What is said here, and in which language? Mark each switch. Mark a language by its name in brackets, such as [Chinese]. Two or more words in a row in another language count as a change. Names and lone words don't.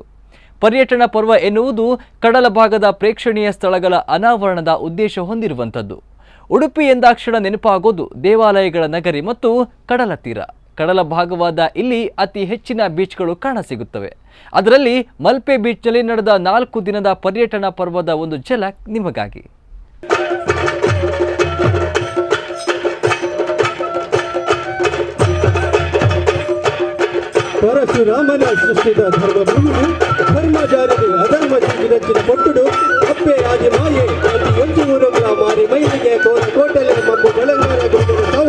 [Kannada] ಪರ್ಯಟನಾ ಪರ್ವ ಎನ್ನುವುದು ಕಡಲ ಭಾಗದ ಪ್ರೇಕ್ಷಣೀಯ ಸ್ಥಳಗಳ ಅನಾವರಣದ ಉದ್ದೇಶ ಹೊಂದಿರುವಂಥದ್ದು. ಉಡುಪಿ ಎಂದಾಕ್ಷಣ ನೆನಪಾಗೋದು ದೇವಾಲಯಗಳ ನಗರಿ ಮತ್ತು ಕಡಲ ತೀರ. ಕಡಲ ಭಾಗವಾದ ಇಲ್ಲಿ ಅತಿ ಹೆಚ್ಚಿನ ಬೀಚ್ಗಳು ಕಾಣಸಿಗುತ್ತವೆ. ಅದರಲ್ಲಿ ಮಲ್ಪೆ ಬೀಚ್ನಲ್ಲಿ ನಡೆದ 4 ದಿನದ ಪರ್ಯಟನಾ ಪರ್ವದ ಒಂದು ಝಲಕ್ ನಿಮಗಾಗಿ. [Tulu] ಪರಶುರಾಮನ ಸೃಷ್ಟಿದ ಧರ್ಮಭೂಮಿ ಧರ್ಮಜಾರಿಗೆ ಅಧರ್ಮ ಚಿಂಚಿನ ಕೊಟ್ಟುಡು ಅಪ್ಪೆ ರಾಜಿ ಮಾಯೆ ಅತಿ ಎಂಟು ಊರುಗಳ ಮಾರಿ ಮೈಲಿಗೆ ಕೋಟಲೆ ಮಬ್ಬು ಬೆಳಂಗಾರ ಗುಂಡಿನ ಸಾವು